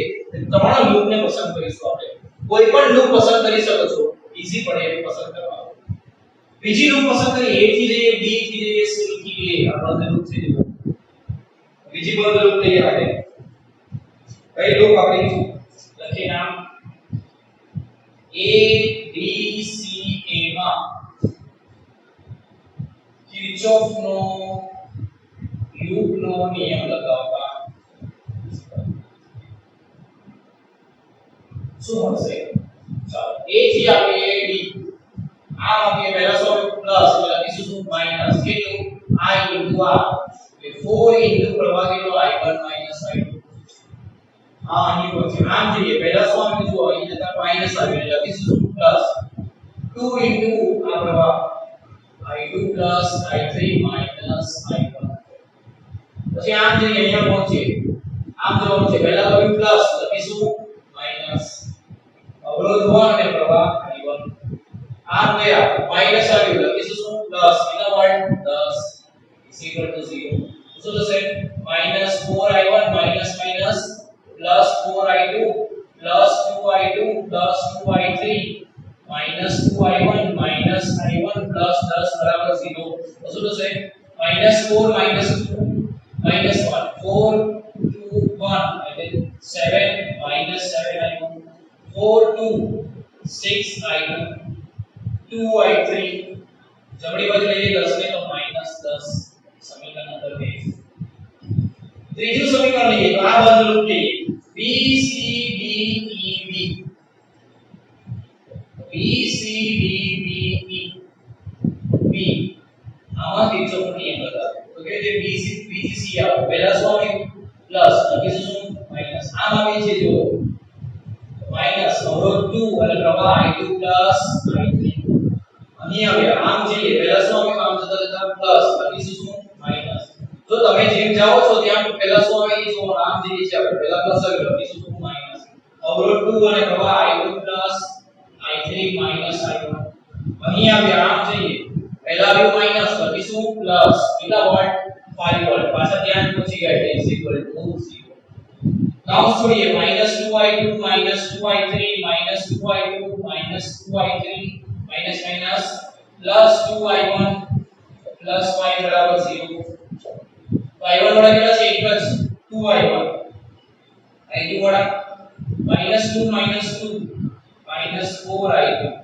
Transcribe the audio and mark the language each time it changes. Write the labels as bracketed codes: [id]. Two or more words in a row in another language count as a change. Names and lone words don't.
[gu] ત્રણ લૂપ ને પસંદ કરીશું આપણે. કોઈ પણ લૂપ પસંદ કરી શકો છો. ઈઝી પડે એ પસંદ કરવાનું. બીજી લૂપ પસંદ કરી a થી લઈએ b થી લઈએ c થી લઈએ આ બધા લૂપ છે. બીજી બધા લૂપ લઈએ આપણે. કઈ લૂપ આપણે લખીએ નામ a b c a માં કિર્ચોફનો લૂપનો નિયમ લગાવવા શું હશે? ચાલો a થી આપણે b આમ આપણે પહેલા સો પ્લસ એટલે લખીશું શું માઈનસ કેટલું [en] I into r [gu] એટલે 4 into પ્રવાહ કેટલો i1 minus i2 આ અહીં પછી આમ જોઈએ પહેલા સો આપણે જો અહીં જતા માઈનસ આવે એટલે લખીશું પ્લસ 2 into આ પ્રવાહ [en] i2 plus i3 minus i1 [gu] પછી આમ જઈએ અહીંયા પહોંચીએ આમ જવાનું છે પહેલા તો પ્લસ લખીશું માઈનસ અવરોધ 1 અને પ્રવાહ i1 આમ ગયા માઈનસ આવ્યું લખીશું શું પ્લસ એનો વર્ગ 10 [en] is equal to [gu] 0 શું [en] થશે minus 4i1 minus minus plus 4i2 plus 2i2 plus 2i3 minus 2i1 minus i1 [gu] plus 10 બરાબર 0 તો શું થશે [en] minus 4 minus 2 minus 1 [gu] 4 2 1 એટલે 7 [en] minus 7i1 [gu] 4 2 6i2 2i3 જમણી બાજુ લઈએ 10 ને તો minus 10 સમીકરણ નંબર 2 ત્રીજું સમીકરણ લઈએ તો આ બાજુ લૂપ લઈએ b c d e b b c d b e b આમાં કિર્ચોફનો નિયમ લગાવો તો કે જે b c b c આવો પહેલા શું આવ્યું પ્લસ લખીશું શું માઈનસ આમ આવે છે જો માઈનસ અવરોધ 2 અને પ્રવાહ i2 પ્લસ i3 અહીં આવે આમ જઈએ પહેલા શું આવ્યું આમ જતા જતા પ્લસ લખીશું શું માઈનસ જો તમે જેમ જાઓ છો ત્યાં પહેલા શું આવે જો આમ જઈએ છે આપણે પહેલા પ્લસ આવે લખીશું શું માઈનસ અવરોધ 2 અને પ્રવાહ i2 પ્લસ i3 minus i1 અહીં આવે આમ જઈએ પહેલા આવ્યું માઈનસ લખીશું પ્લસ કેટલા વોલ્ટ 5 વોલ્ટ પાછા ત્યાં પહોંચી ગયા એટલે [en] is equal to [gu] 0 કાઉન્સ છોડીએ -2i2 -2i3 -2i2 -2i3 [en] minus minus plus 2i1 plus 5 [gu] બરાબર 0 તો i1 વાળા કેટલા છે એક જ 2i1 i2 વાળા -2 -2 -4i2